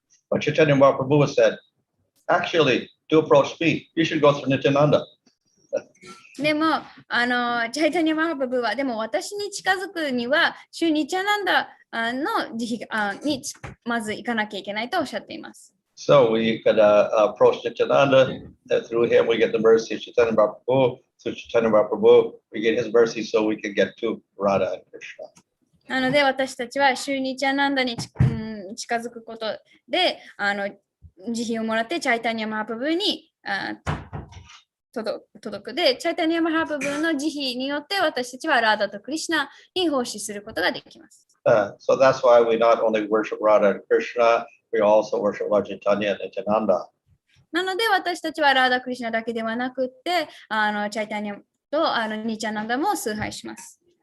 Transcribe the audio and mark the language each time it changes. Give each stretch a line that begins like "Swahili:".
English: But Chaitanya Mahaprabhu said, actually, to approach me, you should go through Nityananda.
Japanese: でも、チャイタニア・マハプラブは、でも私に近づくには、シュニチャナンダの慈悲にまず行かなきゃいけないとおっしゃっています。
English: So we could approach Nityananda, through him we get the mercy of Chaitanya Mahaprabhu, through Chaitanya Mahaprabhu we get his mercy so we can get to Radha and Krishna.
Japanese: なので私たちはシュニチャナンダに近づくことで、慈悲をもらってチャイタニア・マハプラブに届くで、チャイタニア・マハプラブの慈悲によって私たちはラーダとクリシナに奉仕することができます。
English: So that's why we not only worship Radha and Krishna, we also worship Lord Chaitanya and Nityananda.
Japanese: なので私たちはラーダ・クリシナだけではなくて、チャイタニアとニチャナンダも崇拝します。